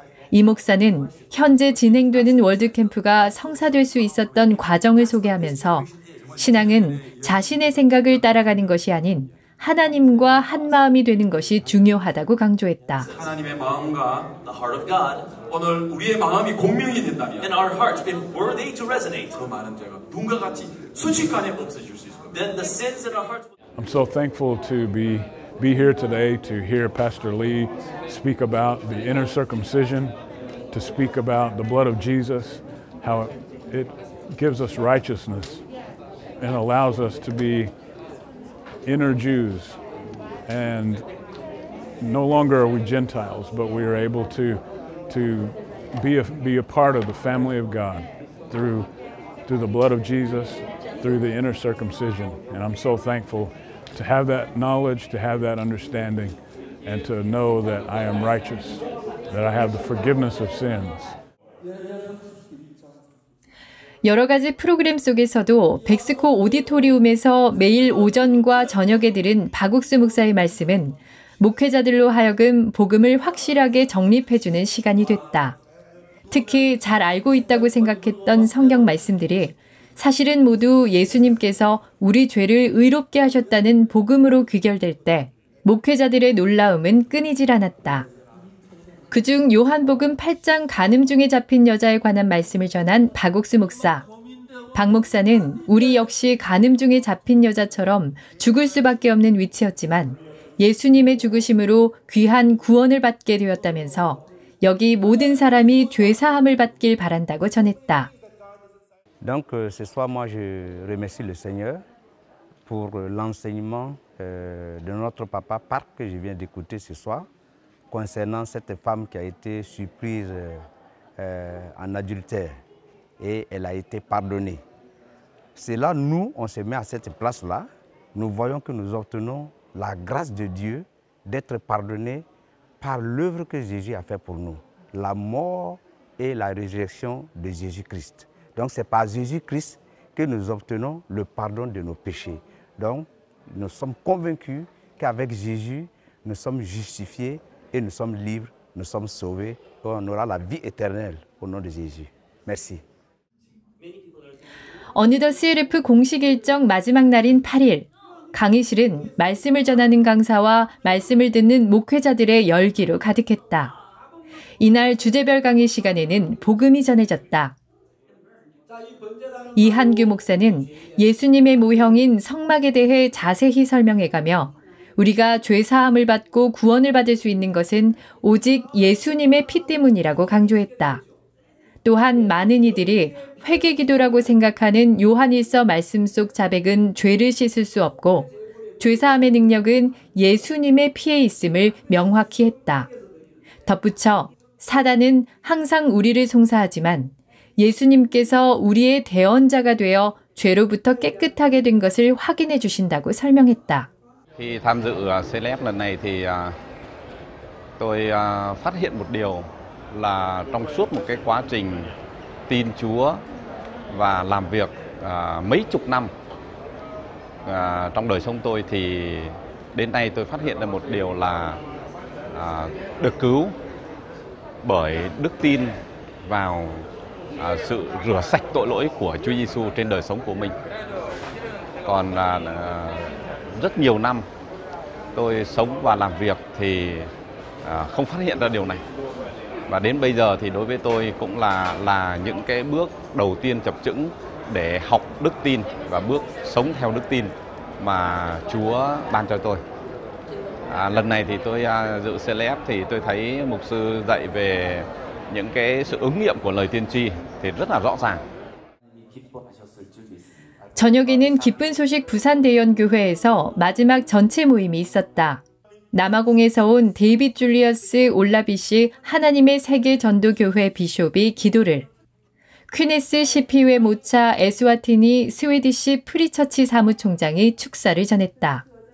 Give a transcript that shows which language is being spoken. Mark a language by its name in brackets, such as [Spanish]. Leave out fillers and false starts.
[Korean] 이 목사는 현재 진행되는 월드캠프가 성사될 수 있었던 과정을 소개하면서 신앙은 자신의 생각을 따라가는 것이 아닌 하나님과 한 마음이 되는 것이 중요하다고 강조했다. 하나님의 마음과 [English] the heart of God, [Korean] 오늘 우리의 마음이 공명이 된다면 [English] and our hearts, if were they to resonate, [Korean] 그 많은 죄가 눈과 같이 순식간에 없어질 수 있을 겁니다. [English] Then the sins in our hearts. I'm so thankful to be here today to hear Pastor Lee speak about the inner circumcision, to speak about the blood of Jesus, how it gives us righteousness and allows us to be inner Jews, and no longer are we Gentiles, but we are able to be a part of the family of God through the blood of Jesus, through the inner circumcision. And I'm so thankful to have that knowledge, to have that understanding, and to know that I am righteous, that I have the forgiveness of sins. [Korean] 여러 가지 프로그램 속에서도 백스코 오디토리움에서 매일 오전과 저녁에 들은 박옥수 목사의 말씀은 목회자들로 하여금 복음을 확실하게 정립해주는 시간이 됐다. 특히 잘 알고 있다고 생각했던 성경 말씀들이 사실은 모두 예수님께서 우리 죄를 의롭게 하셨다는 복음으로 귀결될 때 목회자들의 놀라움은 끊이질 않았다. 그중 요한복음 8장 간음 중에 잡힌 여자에 관한 말씀을 전한 박옥수 목사. 박 목사는 우리 역시 간음 중에 잡힌 여자처럼 죽을 수밖에 없는 위치였지만 예수님의 죽으심으로 귀한 구원을 받게 되었다면서 여기 모든 사람이 죄사함을 받길 바란다고 전했다. [French] Donc ce soir moi je remercie le Seigneur pour l'enseignement de notre papa Park que je viens d'écouter ce soir. Concernant cette femme qui a été surprise en adultère et elle a été pardonnée. C'est là, nous, on se met à cette place-là, nous voyons que nous obtenons la grâce de Dieu d'être pardonnés par l'œuvre que Jésus a fait pour nous, la mort et la résurrection de Jésus-Christ. Donc c'est par Jésus-Christ que nous obtenons le pardon de nos péchés. Donc nous sommes convaincus qu'avec Jésus, nous sommes justifiés et nous sommes libres, nous sommes sauvés, et on aura la vie éternelle au nom de Jésus. Merci. [Korean] 어느덧 CLF 공식 일정 마지막 날인 8일, 강의실은 말씀을 전하는 강사와 말씀을 듣는 목회자들의 열기로 가득했다. 이날 주제별 강의 시간에는 복음이 전해졌다. 이한규 목사는 예수님의 모형인 성막에 대해 자세히 설명해가며 우리가 죄사함을 받고 구원을 받을 수 있는 것은 오직 예수님의 피 때문이라고 강조했다. 또한 많은 이들이 회개기도라고 생각하는 요한일서 말씀 속 자백은 죄를 씻을 수 없고 죄사함의 능력은 예수님의 피에 있음을 명확히 했다. 덧붙여 사단은 항상 우리를 송사하지만 예수님께서 우리의 대언자가 되어 죄로부터 깨끗하게 된 것을 확인해 주신다고 설명했다. [Vietnamese] Khi tham dự Celeb lần này thì tôi phát hiện một điều là trong suốt một cái quá trình tin Chúa và làm việc mấy chục năm trong đời sống tôi thì đến nay tôi phát hiện ra một điều là được cứu bởi đức tin vào sự rửa sạch tội lỗi của Chúa Giêsu trên đời sống của mình. Còn rất nhiều năm tôi sống và làm việc thì không phát hiện ra điều này. Và đến bây giờ thì đối với tôi cũng là những cái bước đầu tiên chập chững để học đức tin và bước sống theo đức tin mà Chúa ban cho tôi. Lần này thì tôi dự Celeb thì tôi thấy mục sư dạy về những cái sự ứng nghiệm của lời tiên tri thì rất là rõ ràng. [Korean] 저녁에는 기쁜 소식 부산대연교회에서 마지막 전체 모임이 있었다. 남아공에서 온 데이빗 줄리어스 올라비시 하나님의 세계 전도교회 비숍이 기도를, 퀴네스 CP회 모차 에스와티니 스웨디시 프리처치 사무총장이 축사를 전했다.